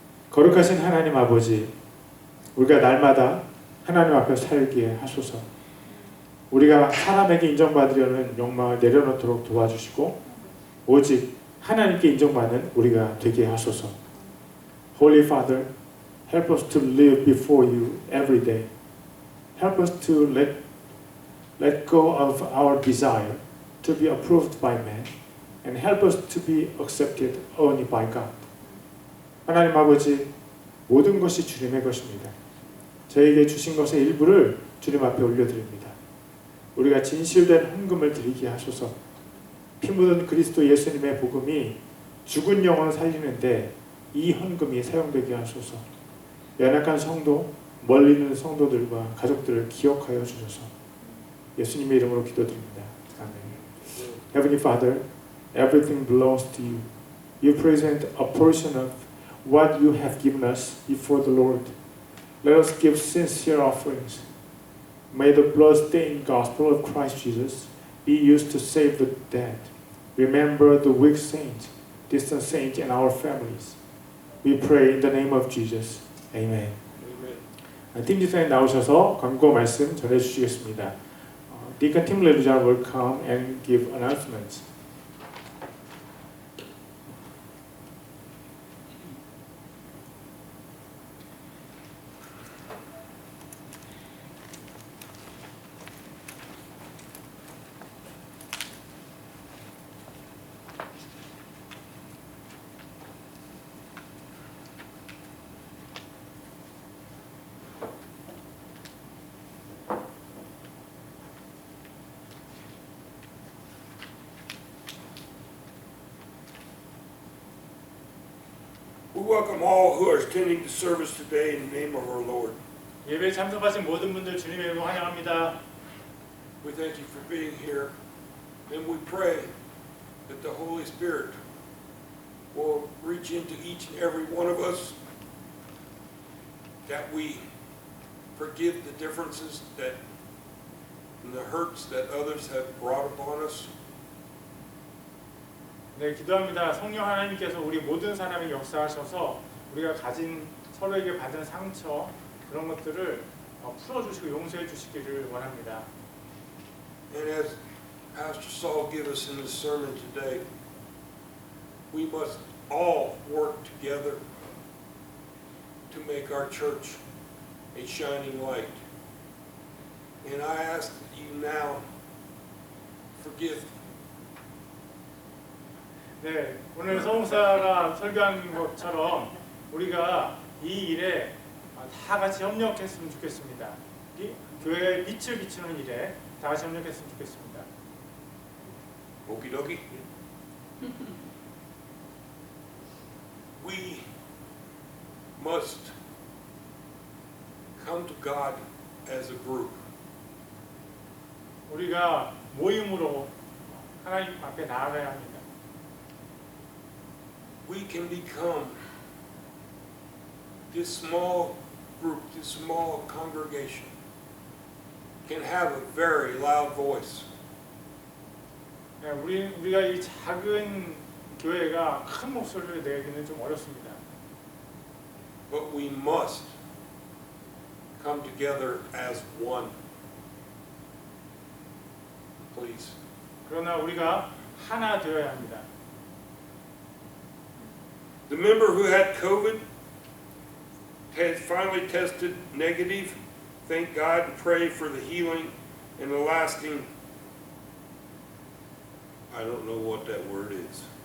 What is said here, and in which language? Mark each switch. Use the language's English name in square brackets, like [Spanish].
[Korean] 거룩하신 하나님 아버지, 우리가 날마다 하나님 앞에 살기에 하소서. 우리가 사람에게 인정받으려는 욕망을 내려놓도록 도와주시고 오직 하나님께 인정받는 우리가 되게 하소서. [English] Holy Father, help us to live before you every day. Help us to let go of our desire to be approved by man and help us to be accepted only by God. [Korean] 하나님 아버지, 모든 것이 주님의 것입니다. 저에게 주신 것의 일부를 주님 앞에 올려드립니다. 우리가 진실된 헌금을 드리게 하소서. 피 묻은 그리스도 예수님의 복음이 죽은 영혼을 살리는데 이 헌금이 사용되게 하소서. 연약한 성도, 멀리 있는 성도들과 가족들을 기억하여 주소서. 예수님의 이름으로 기도드립니다. 아멘. [English] Heavenly Father, everything belongs to you. You present a portion of what you have given us before the Lord. Let us give sincere offerings. May the blood-stained gospel of Christ Jesus be used to save the dead. Remember the weak saints, distant saints, and our families. We pray in the name of Jesus. Amen. [Korean] 팀 지사님 나오셔서 광고 말씀 전해주시겠습니다. [English] Deacon Tim Lelujan will come and give announcements. We welcome all who are attending the service today in the name of our Lord. [Korean] 예배에 참석하신 모든 분들 주님의 이름으로 환영합니다. [English] We thank you for being here, and we pray that the Holy Spirit will reach into each and every one of us, that we forgive the differences that and the hurts that others have brought upon us. [Korean] 네, 기도합니다. 성령 하나님께서 우리 모든 사람에게 역사하셔서 우리가 가진 서로에게 받은 상처 그런 것들을 풀어주시고 용서해 주시기를 원합니다. [English] And as Pastor Saul gave us in his sermon today, we must all work together to make our church a shining light. And I ask that you now forgive. [Korean] 네, 오늘 서목사가 설교한 것처럼 우리가 이 일에 다 같이 협력했으면 좋겠습니다. 이 교회에 빛을 비추는 일에 다 같이 협력했으면 좋겠습니다. [English] Okie We must come to God as a group. [Korean] 우리가 모임으로 하나님 앞에 나아가야 합니다. [English] We can become this small group, this small congregation, can have a very loud voice. [Korean] 네, 우리가 이 작은 교회가 큰 목소리를 내기는 좀 어렵습니다. [English] But we must come together as one. Please. [Korean] 그러나 우리가 하나 되어야 합니다. [English] The member who had COVID has finally tested negative. Thank God and pray for the healing and the lasting. I don't know what that word is.